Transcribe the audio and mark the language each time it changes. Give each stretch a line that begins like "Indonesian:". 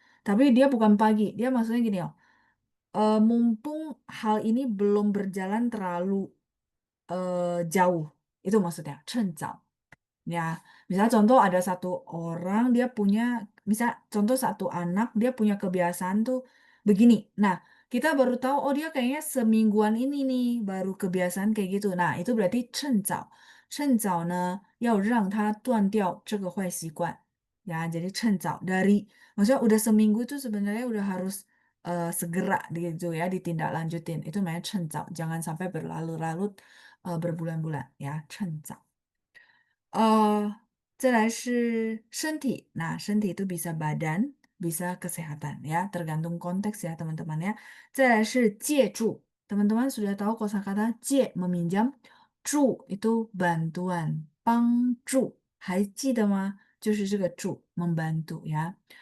Indonesian: Tapi dia bukan pagi. Dia maksudnya gini loh. Mumpung hal ini belum berjalan terlalu jauh. Itu maksudnya. Cencau. Ya, misalnya contoh ada satu orang dia punya, misal contoh satu anak dia punya kebiasaan tuh begini. Nah, kita baru tahu oh dia kayaknya semingguan ini nih baru kebiasaan kayak gitu. Nah, itu berarti 趁早.
Chinese: 趁早呢要让他断掉这个坏习惯.
Indonesian: Ya, jadi 趁早 dari maksudnya udah seminggu itu sebenarnya udah harus segera gitu ya ditindaklanjutin. Itu namanya 趁早. Jangan sampai berlarut-larut berbulan-bulan ya, 趁早.
Chinese: 再来是身体.
Indonesian: Nah, 身体 itu bisa badan, bisa kesehatan ya, tergantung konteks ya teman-teman ya.
Chinese: 再来是借助.
Indonesian: Teman-teman sudah tahu kosakata 借 meminjam, 助 itu bantuan,
Chinese: 帮助还记得吗？就是这个助
Indonesian: membantu ya.